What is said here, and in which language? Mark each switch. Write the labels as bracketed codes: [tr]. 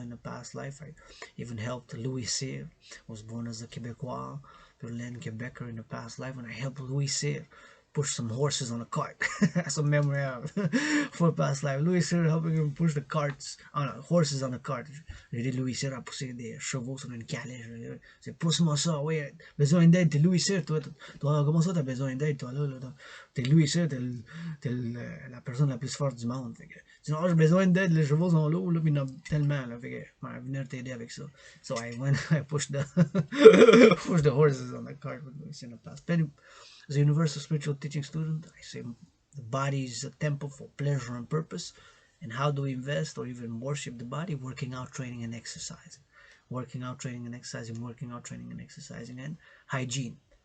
[en] In a past life, I even helped Louis Cyr. Was born as a Quebecois, Berlin Quebecer in the past life, and I helped Louis Cyr push some horses on a cart. That's a memory I have for past life. Louis Cyr helping him push the carts on horses on a cart. [fr] J'ai dit Louis Cyr a poussé des chevaux sur une calèche. C'est pousse-moi ça, oui. Besoin d'aide, t'es Louis Cyr, toi, comment ça t'as besoin d'aide, toi, là, t'es Louis Cyr, t'es la personne la plus forte du monde. Fait que, tu dis, oh, j'ai besoin d'aide, les chevaux sont lourds, là, puis il y en a tellement, là, fait que, ouais, venir t'aider avec ça. [en] So I went, I pushed the, pushed the horses on the cart with Louis Cyr in the past. As a universal spiritual teaching student, I say the body is a temple for pleasure and purpose. And how do we invest or even worship the body? Working out, training, and exercising. Working out, training, and exercising, working out, training, and exercising, and hygiene.